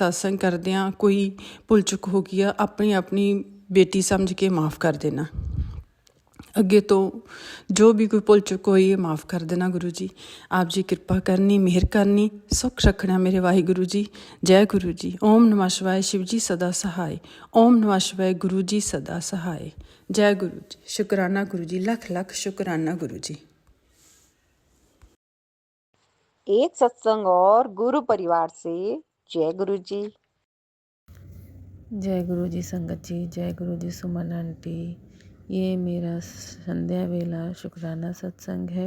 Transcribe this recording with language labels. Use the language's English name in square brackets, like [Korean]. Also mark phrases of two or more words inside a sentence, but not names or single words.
[Punjabi] ਸਤਸੰਗ ਕਰਦਿਆਂ ਕੋਈ ਭੁੱਲ ਚੁੱਕ ਹੋ ਗਈ ਆ, ਆਪਣੀ ਬੇਟੀ ਸਮਝ ਕੇ ਮਾफ़ ਕਰ ਦੇਣਾ। ਅੱਗੇ ਤੋਂ ਜੋ ਵੀ ਕੋਈ ਭੁੱਲ ਚੁੱਕ ਹੋਈ ਹੈ ਮਾफ़ ਕਰ ਦੇਣਾ ਗੁਰੂ ਜੀ। ਆਪ ਜੀ ਕਿਰਪਾ ਕਰਨੀ, ਮਿਹਰ ਕਰਨੀ, ਸੁੱਖ ਰੱਖਣਾ ਮੇਰੇ ਵਾਹਿਗੁਰੂ ਜੀ। [Hindi] ਜੈ ਗੁਰੂ ਜੀ। ਓਮ ਨਮः शिवाय, शिव जी सदा सहाय। ओम नमः शिवाय, गुरु जी सदा सहाय। जय गुरु जी। शुकराना गुरु जी, लख लख शुकराना गुरु जी। एक सत्संग और गुरु परिवार से जय गुरु जी। जय गुरु जी संगत जी, जय गुरु जी सुमन आंटी। ये मेरा संध्या वेला शुक्राना सत्संग है।